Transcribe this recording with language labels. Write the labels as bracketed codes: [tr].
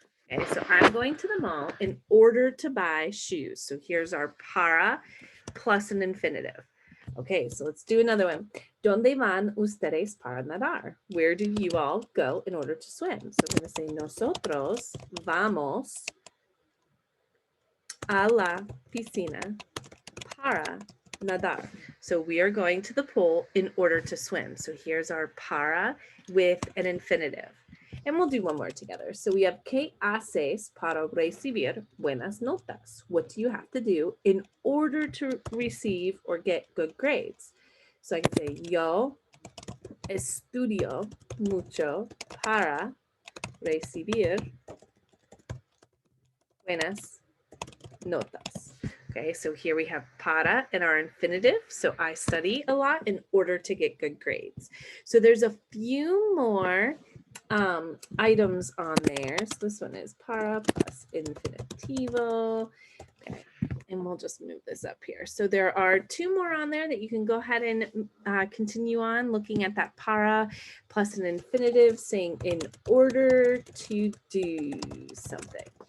[en] Okay, so I'm going to the mall in order to buy shoes. So here's our para plus an infinitive. Okay, so let's do another one. [es] ¿Dónde van ustedes para nadar? [en] Where do you all go in order to swim? So I'm going to say [es] nosotros vamos a la piscina para nadar. [en] So we are going to the pool in order to swim. So here's our para with an infinitive. And we'll do one more together. So we have, [es] ¿Qué haces para recibir buenas notas? [en] What do you have to do in order to receive or get good grades? So I can say, [es] yo estudio mucho para recibir buenas notas. [en] Okay, so here we have para in our infinitive. So I study a lot in order to get good grades. So there's a few more items on there. So this one is para plus infinitivo. Okay, and we'll just move this up here. So there are two more on there that you can go ahead and continue on looking at that para plus an infinitive saying in order to do something.